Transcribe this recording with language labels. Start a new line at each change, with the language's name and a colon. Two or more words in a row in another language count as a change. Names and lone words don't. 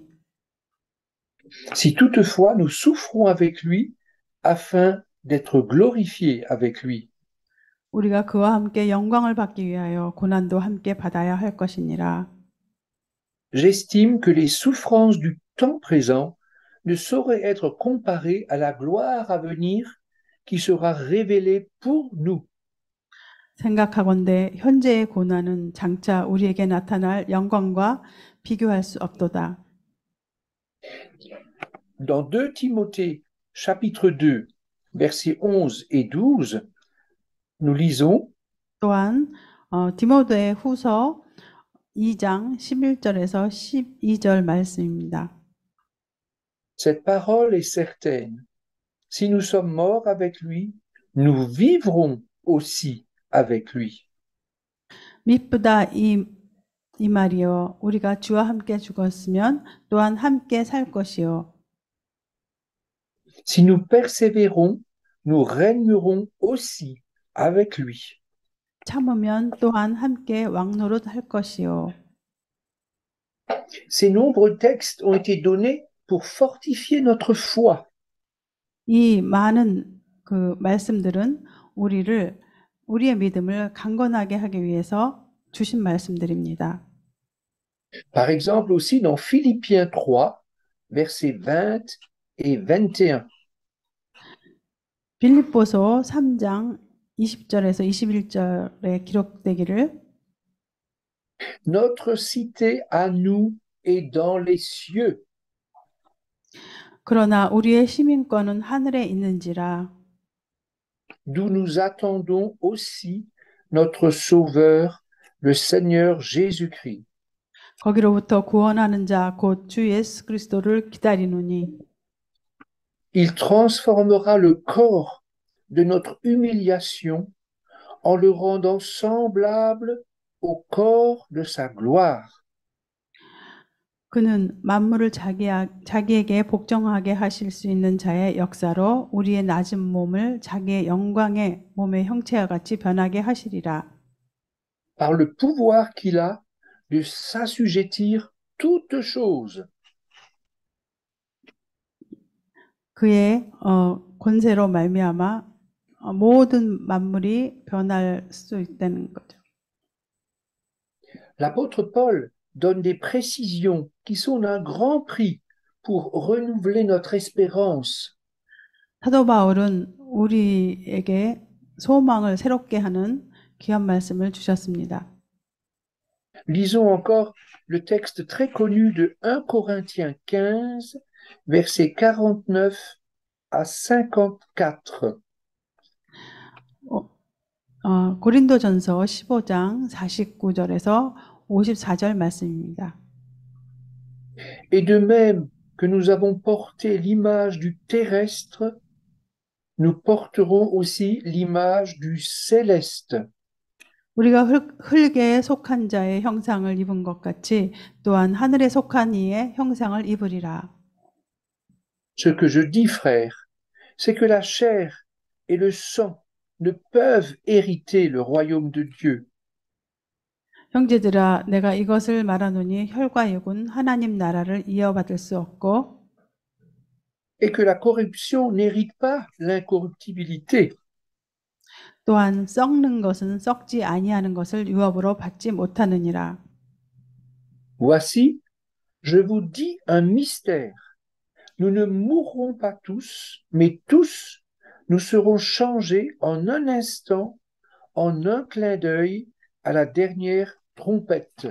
French: Si toutefois nous souffrons avec lui, afin d'être glorifiés avec lui.
Korean: 우리가 그와 함께 영광을 받기 위하여 고난도 함께 받아야 할 것이니라.
French: J'estime que les souffrances du temps présent ne sauraient être comparées à la gloire à venir qui sera révélée pour nous.
Korean: 생각하건대 현재의 고난은 장차 우리에게 나타날 영광과 비교할 수 없도다.
French: Dans 2 Timothée, chapitre 2, versets 11 et 12, nous lisons
Korean: 또한 디모데 후서 2장 11절에서 12절 말씀입니다.
French: Cette parole est certaine. Si nous sommes morts avec lui, nous vivrons aussi avec lui.
Korean: 미쁘다 이 말이요 우리가 주와 함께 죽었으면 또한 함께 살 것이요.
French: Si nous persévérons, nous régnerons aussi avec lui.
Korean: 참으면 또한 함께 왕노릇 할 것이요.
French: Ces nombreux textes ont été donnés pour fortifier notre foi.
Korean: 이 많은 그 말씀들은 우리의 믿음을 강건하게 하기 위해서 주신 말씀들입니다.
French: Par exemple aussi dans Philippiens 3, versets 20 et 21.
Korean: 빌립보서 3장 20절에서 21절에 기록되기를
French: Notre cité à nous est dans les cieux.
Korean: 그러나 우리의 시민권은 하늘에 있는지라
French: D'où nous attendons aussi notre Sauveur, le Seigneur Jésus-Christ.
Korean: 거기로부터 구원하는 자 곧 주 예수 그리스도를 기다리노니
French: Il transformera le corps de notre humiliation en le rendant semblable au corps de sa gloire.
Korean: 그는 만물을 자기에게 복종하게 하실 수 있는 자의 역사로 우리의 낮은 몸을 자기의 영광의 몸의 형체와 같이 변하게 하시리라.
French: Par le pouvoir qu'il a de s'assujettir toutes choses.
Korean: 그의 권세로 말미암아 모든 만물이 변할 수 있다는 거죠.
French: L'apôtre Paul donne des précisions qui sont d'un grand prix pour renouveler notre espérance.
Korean: 사도 바울은 우리에게 소망을 새롭게 하는 귀한 말씀을 주셨습니다.
French: Lisons encore le texte très connu de 1 Corinthiens 15, versets 49 à 54.
Korean: 고린도전서 15장 49절에서 54절 말씀입니다.
French: Et de même que nous avons porté l'image du terrestre, nous porterons aussi l'image du céleste.
Korean: 우리가 흙에 속한 자의 형상을 입은 것 같이 또한 하늘에 속한 이의 형상을 입으리라.
French: Ce que je dis, frères, c'est que la chair et le sang ne peuvent hériter le royaume de Dieu.
Korean: 형제들아, 내가 이것을 말하노니 혈과 육은 하나님 나라를 이어받을 수 없고
French: Et que la corruption n'hérite pas l'incorruptibilité.
Korean: 또한 썩는 것은 썩지 아니하는 것을 유업으로 받지 못하느니라.
French: Voici, je vous dis un mystère. Nous ne mourrons pas tous, mais tous, nous serons changés en un instant, en un clin d'œil, à la dernière trompette.